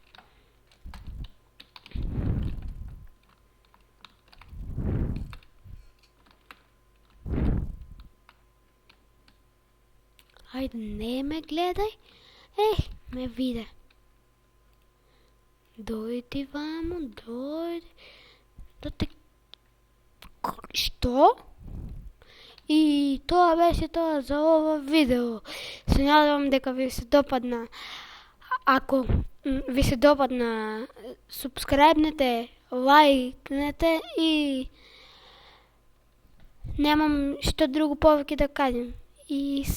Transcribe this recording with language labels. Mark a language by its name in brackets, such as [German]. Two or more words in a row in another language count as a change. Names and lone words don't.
[Bulgarian] Айде, не ме гледай. [Macedonian] Ме виде. [Bulgarian] Дойди, вамо, дойди. Да те... Що? И това беше това за ова видео. [Macedonian] Се надявам дека ви се допадна. Ако ви се допадна, субскрайбнете, лайкнете и немам што друго повеќе да кажем.